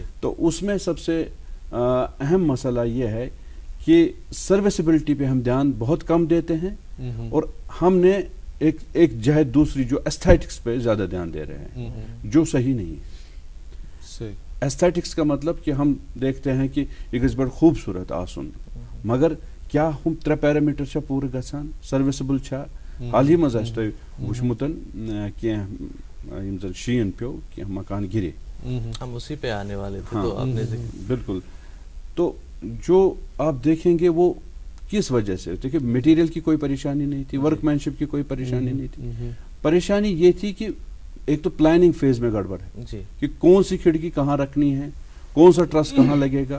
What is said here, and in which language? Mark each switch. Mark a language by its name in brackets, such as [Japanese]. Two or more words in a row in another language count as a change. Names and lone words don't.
[Hindi] तो उसमें सबसे अहम मसला ये है कि सर्विसेबिलिटी पे हम ध्यान बहुत कम देते हैं और हमने एक जहत दूसरी जो एस्थेटिक्स पे ज्यादा ध्यान दे रहे हैं, जो सही नहीं है। एस्थेटिक्स का मतलब कि हम देखते हैं कि [Kashmiri] यह गज बड़ खूबसूरत आसन, मगर क्या हम 3 पैरामीटर छा पूरे गसान, सर्विसेबल छा। हाल ही मज आसि वुचमुतन कि शीन प्यो कि मकान गिरे, [Hindi] हम उसी पे आने वाले थे। हाँ, तो आपने बिल्कुल। तो जो आप देखेंगे वो किस वजह से, देखिए मटेरियल की कोई परेशानी नहीं थी, वर्कमैनशिप की कोई परेशानी नहीं थी। परेशानी ये थी कि एक तो प्लानिंग फेज में गड़बड़ है कि कौन सी खिड़की कहाँ रखनी है, कौन सा ट्रस कहाँ लगेगा।